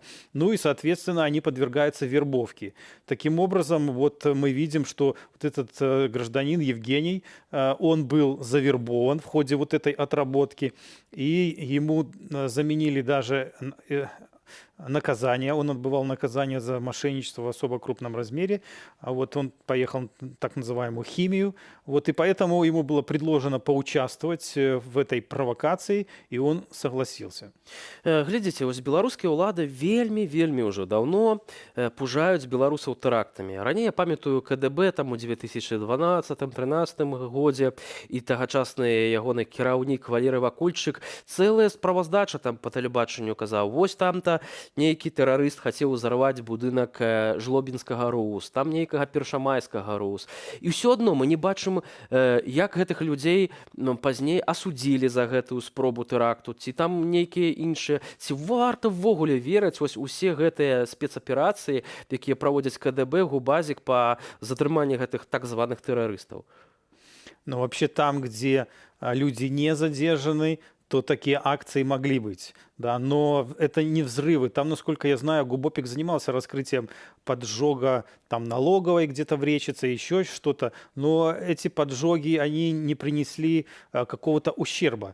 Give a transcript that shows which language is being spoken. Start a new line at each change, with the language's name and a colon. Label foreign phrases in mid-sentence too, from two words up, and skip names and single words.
Russian: Ну и, соответственно, они подвергаются вербовке. Таким образом, вот мы видим, что вот этот гражданин Евгений, он был завербован в ходе вот этой отработки, и ему заменили даже наказание. Он отбывал наказание за мошенничество в особо крупном размере. А вот он поехал на так называемую химию. Вот, и поэтому ему было предложено поучаствовать в этой провокации, и он согласился.
Belarusian: Глядзіце, вось беларускія ўлады вельмі ўжо даўно пужаюць беларусаў тэрактамі. Раней я памятаю КДБ там у 2012-13 годзе і тагачасны ягоны кіраўнік Валерый Вакульчык цэлая справаздача там па тэлебачанню казаў, вось там-то нейкі тэрарыст хацеў узарваць будынак Жлобінскага РУС, там нейкага Першамайскага РУС. І ўсё адно мы не бачым, як гэтых людзей пазней асудзілі за гэтую спробу тэракту, ці там нейкія іншыя, ці варта ўвогуле верыць вось усе гэтыя спецаперацыі, якія праводзяць КДБ, Губазік па затрыманні гэтых так званых тэрарыстаў.
Russian: Но вообще там, где люди не задержаны, то такие акции могли быть, да, но это не взрывы. Там, насколько я знаю, Губопик занимался раскрытием поджога там налоговой где-то в Речице, еще что-то, но эти поджоги, они не принесли какого-то ущерба.